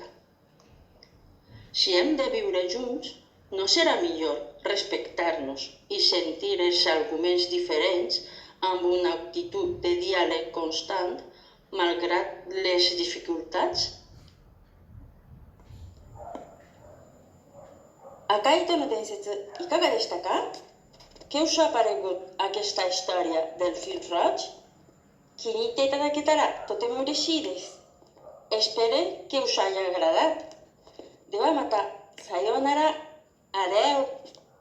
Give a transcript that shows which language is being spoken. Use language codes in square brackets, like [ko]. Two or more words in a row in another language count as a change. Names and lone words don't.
[ca] Si hem de viure junts, no serà millor respectar-nos i sentir els arguments diferents amb una actitud de diàleg constant, malgrat les dificultats? [ja] 赤い糸の伝説、いかがでしたか? [ca] Què us ha paregut aquesta història del fil roig? [ja] 気に入っていただけたらとても嬉しいです。 [ca] Espero que us haya agradat. [ja] ではまた、さようなら。Adeu!